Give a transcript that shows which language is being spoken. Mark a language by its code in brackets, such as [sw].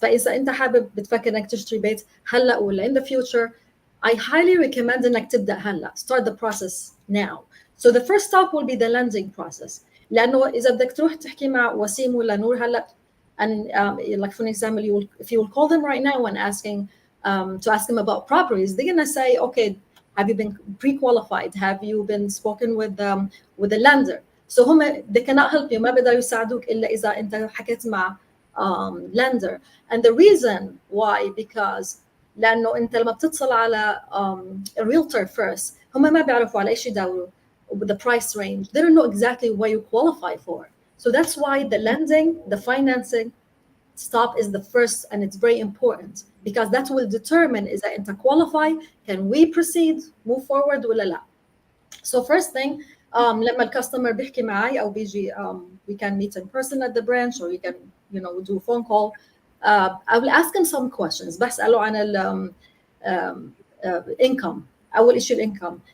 [ar] فإذا أنت حابب بتفكر إنك تشتري بيت هلا ولا [en] in the future, I highly recommend [ar] إنك تبدأ هلا. [en] Start the process now. So the first stop will be the lending process. [ar] لأنه إذا بدك تروح تحكي مع وسيم ولا نور هلا, [en] and like for example, if you will call them right now and asking to ask them about properties, they're gonna say, okay, have you been pre-qualified? Have you been spoken with the lender? So they cannot help you. [ar] ما بيقدروا يساعدوك إلا إذا أنت حكيت مع lender. [en] And the reason why, because [ar] لأنه أنت لما بتتصل على [en] a realtor first, [ar] هم ما بيعرفوا على إيش يدوروا [en] with the price range. They don't know exactly what you qualify for. So that's why the lending, the financing stop is the first, and it's very important because that will determine إذا أنت qualify, can we proceed, move forward ولا لا. So first thing, [ar] لما الكاستمر بيحكي معي أو بيجي, [en] we can meet in person at the branch, or we can, do a phone call. I will ask him some questions. [ar] بسأله عن income. أول شيء income.